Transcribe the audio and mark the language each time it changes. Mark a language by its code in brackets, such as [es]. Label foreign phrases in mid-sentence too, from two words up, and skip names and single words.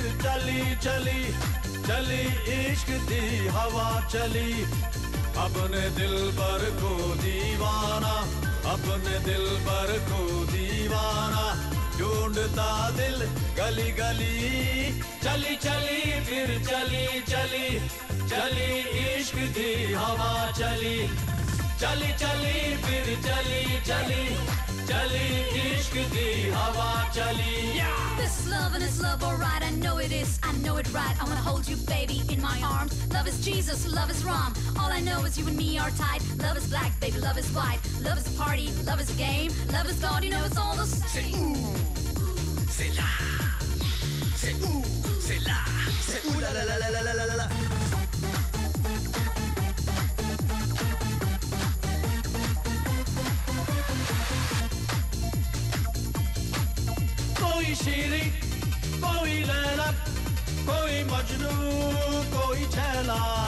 [hi] चली चली चली [pa] इश्क दी हवा चली [hi] अपने दिल पर को दीवाना अपने दिल पर को दीवाना ढूंढता दिल गली गली चली चली फिर चली चली चली [pa] इश्क दी हवा चली [hi] चली चली फिर चली चली चली [pa] इश्क दी हवा चली. [en] This is love and it's love, alright. I know it is, I know it right. I wanna hold you, baby, in my arms. Love is Jesus, love is Ram. All I know is you and me are tight. Love is black, baby, love is white. Love is a party, love is a game. Love is God, you know it's all the same. [fr] C'est où, c'est là. C'est où, c'est là. C'est où la la la la la la la la. [hi] कोई शीरी कोई लैला कोई मजनू कोई छैला